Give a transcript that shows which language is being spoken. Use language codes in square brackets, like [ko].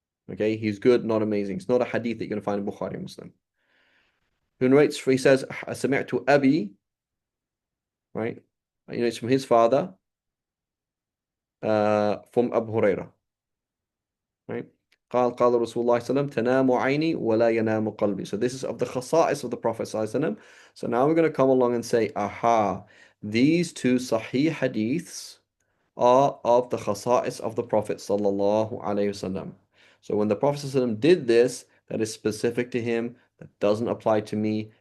[en] Okay, he's good, not amazing. It's not a hadith that you're going to find in Bukhari and Muslim. Who narrates, he says, Sami'tu Abi, right? It's from his father, from Abu Hurairah, right? [ar] قال رسول الله صلى الله عليه وسلم تنام عيني ولا ينام قلبي. [en] So this is of the khasa'is of the Prophet صلى الله عليه وسلم. So now we're going to come along and say, aha, these two sahih hadiths are of the khasa'is of the Prophet sallallahu alaihi wasallam. So when the Prophet sallallahu alaihi wasallam did this, that is specific to him, that doesn't apply to me.